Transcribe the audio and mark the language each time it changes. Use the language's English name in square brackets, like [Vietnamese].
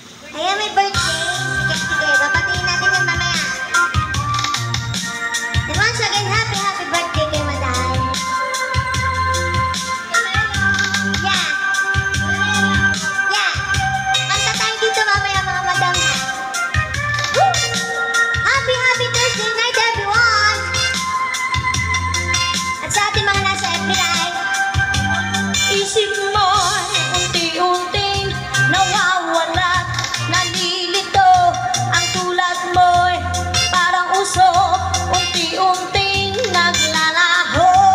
[Filipino] Ayan, may birthday. Sige, babatiin natin yun mamaya. [English] And once again, happy birthday [Filipino] kay [English] Madam. Yeah. Yeah. [Filipino] Kanta tayo dito mamaya mga madam, ha? Woo! [English] Happy Thursday night, everyone! [Filipino] At sa ating mga nasa FB Live, Isip mo'y unti-unting nawawalat, nalilito. Ang tulad mo'y parang usok, unti-unting naglalaho.